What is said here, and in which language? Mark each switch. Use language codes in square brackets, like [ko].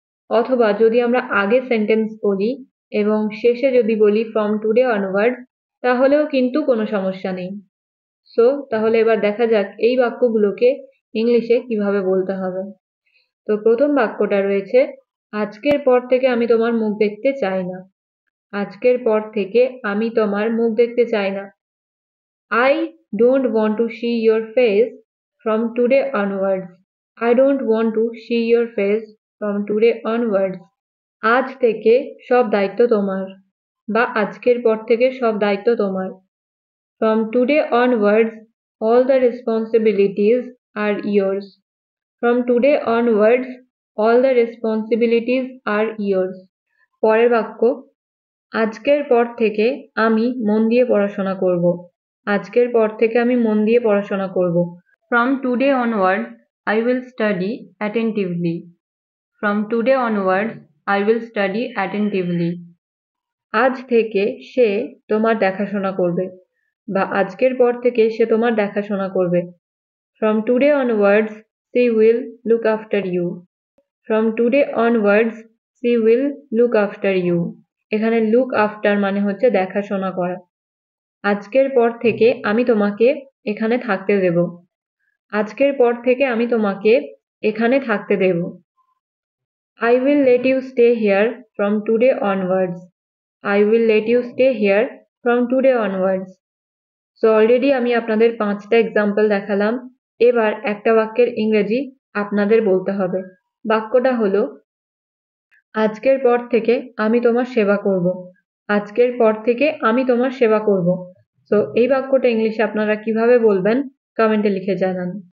[bn] অথবা যদি আমরা আগে সেন্টেন্স বলি এবং শেষে যদি বলি ফ্রম টুডে অনওয়ার্ডস, তাহলেও কিন্তু কোনো সমস্যা নেই। সো তাহলে এবার দেখা যাক এই বাক্যগুলোকে ইংলিশে কিভাবে বলতে হবে। তো প্রথম বাক্যটা রয়েছে, আজকের পর থেকে আমি তোমার মুখ দেখতে চাই না। আজকের পর থেকে আমি তোমার মুখ দেখতে চাই না। [en] I don't want to see your face from today onwards. I don't want to see your face from today onwards. [bn] আজ থেকে সব দায়িত্ব তোমার, বা আজকের পর থেকে সব দায়িত্ব তোমার। [en] From today onwards all the responsibilities are yours. From today onwards, all the responsibilities are yours. [bn] পরের বাক্য, আজকের পর থেকে আমি মন দিয়ে পড়াশোনা করব। আজকের পর থেকে আমি মন দিয়ে পড়াশোনা করব। [en] From today onwards, I will study attentively. From today onwards, I will study attentively. [bn] আজ থেকে সে তোমার দেখাশোনা করবে বা আজকের পর থেকে সে তোমার দেখাশোনা করবে। [en] From today onwards, she will look after you. From today onwards, she will look after you. [bn] এখানে look after মানে হচ্ছে দেখাশোনা করা। আজকের পর থেকে আমি তোমাকে এখানে থাকতে দেব। আজকের পর থেকে আমি তোমাকে এখানে থাকতে দেব। [en] I will let you stay here from today onwards. I will let you stay here from today onwards. [bn] So already আমি আপনাদের 5টা এক্সাম্পল দেখালাম। এবার একটা বাক্যের ইংরেজি আপনাদের বলতে হবে। বাক্যটা হলো, আজকের পর থেকে আমি তোমার সেবা করব। আজকের পর থেকে আমি তোমার সেবা করব। সো এই বাক্যটা ইংলিশে আপনারা কিভাবে বলবেন কমেন্টে লিখে জানান।